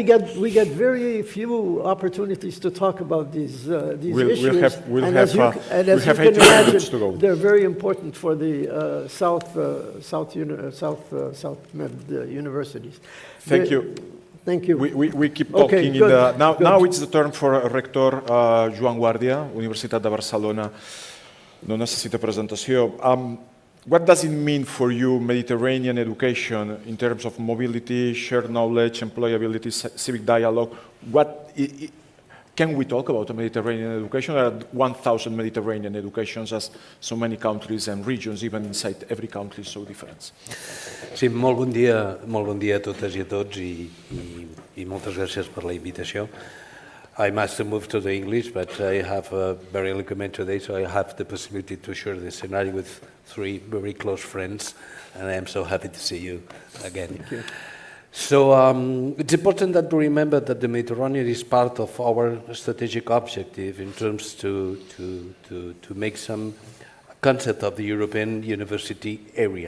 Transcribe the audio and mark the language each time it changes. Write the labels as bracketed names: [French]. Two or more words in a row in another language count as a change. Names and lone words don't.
[English] We get very few opportunities to talk about these issues. We'll have 18 minutes to go. They're very important for the South Med universities. Thank you. Thank you. We keep talking. Okay, Now it's the turn for Rector Joan Guàrdia, Universitat de Barcelona. [Catalan] No necessita presentació. [English] What does it mean for you, Mediterranean education, in terms of mobility, shared knowledge, employability, civic dialogue? Can we talk about a Mediterranean education? There are 1,000 Mediterranean educations, as so many countries and regions, even inside every country, is so different. [Catalan] Sí, molt bon dia a totes i a tots i moltes gràcies per la invitació. [English] I must move to the English, but I have a very little comment today, so I have the possibility to share the scenario with 3 very close friends, and I am so happy to see you again. Thank you. So it's important that we remember that the Mediterranean is part of our strategic objective in terms to make some concept of the European university area.